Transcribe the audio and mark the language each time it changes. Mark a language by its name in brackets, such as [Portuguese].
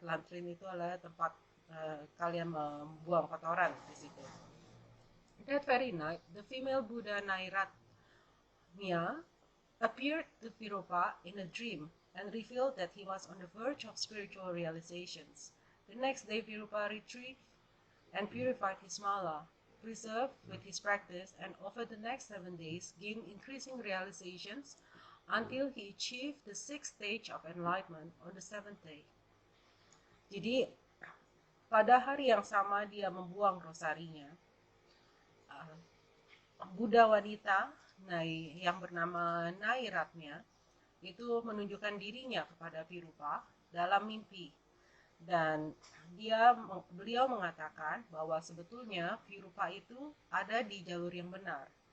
[Indonesian] Latrine itu adalah tempat kalian membuang kotoran di situ. [English] That very night, the female Buddha Nairatmya appeared to Virupa in a dream and revealed that he was on the verge of spiritual realizations. The next day, Virupa retrieved and purified his mala, preserved with his practice, and over the next 7 days gained increasing realizations until he achieved the 6th stage of enlightenment on the 7th day. [Indonesian] Jadi pada hari yang sama dia membuang rosarinya, Buddha wanita yang bernama Nairatmya itu menunjukkan dirinya kepada Virupa dalam mimpi, dan beliau mengatakan bahwa sebetulnya Virupa itu ada di jalur yang benar,